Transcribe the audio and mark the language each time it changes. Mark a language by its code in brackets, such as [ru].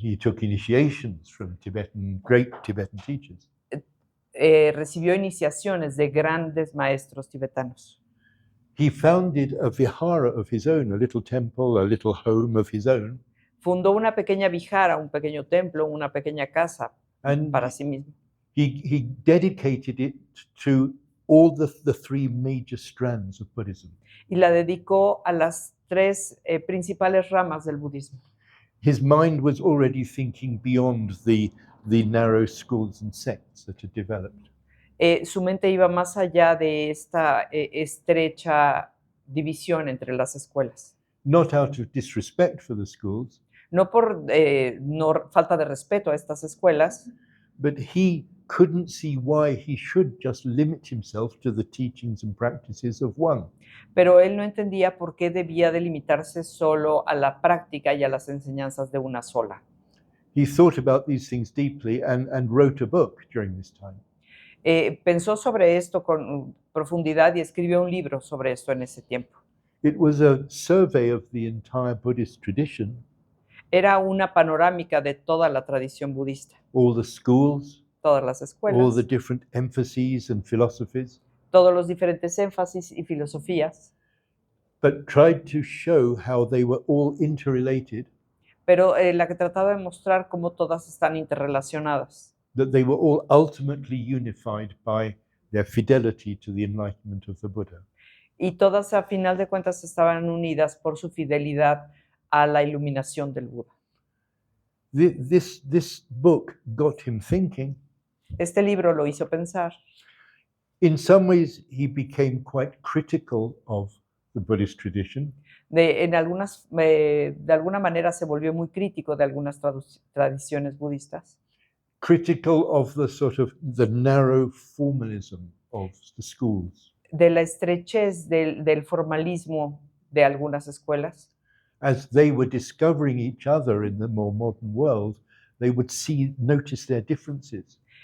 [en] He took initiations from great Tibetan teachers. [es] Recibió iniciaciones de grandes maestros tibetanos. [en] He founded a vihara of his own, a little temple, a little home of his own. [es] Fundó una pequeña vihara, un pequeño templo, una pequeña casa [en] And [es] para sí mismo. [en] he dedicated it to all the three major strands of Buddhism. [es] Y la dedicó a las tres principales ramas del budismo. [en] His mind was already thinking beyond the narrow schools and sects that had developed. [es] Su mente iba más allá de esta estrecha división entre las escuelas. [en] Not out of disrespect for the schools, [es] No por falta de respeto a estas escuelas, [en] but he couldn't see why he should just limit himself to the teachings and practices of one. [es] pero él no entendía por qué debía delimitarse solo a la práctica y a las enseñanzas de una sola. [en] He thought about these things deeply and wrote a book during this time. [es] Pensó sobre esto con profundidad y escribió un libro sobre esto en ese tiempo. [en] It was a survey of the entire Buddhist tradition, [es] Era una panorámica de toda la tradición budista, [en] all the schools, [es] todas las [en] all [es] escuelas, [en] the different emphases and philosophies, [es] todos los diferentes énfasis y filosofías, [en] but tried to show how they were all interrelated, [es] pero la que trataba de mostrar cómo todas están interrelacionadas, [en] that they were all ultimately unified by their fidelity to the enlightenment of the Buddha. [es] y todas a final de cuentas estaban unidas por su fidelidad a la iluminación del Buda. [en] This book got him thinking. [es] Este libro lo hizo pensar. [en] In some ways, he became quite critical of the Buddhist tradition. [es] De alguna manera se volvió muy crítico de algunas tradiciones budistas, [en] Critical of the sort of the narrow formalism of the schools. [es] de la estrechez del formalismo de algunas escuelas. [en] As they were discovering each other in the more modern world, they would notice their differences.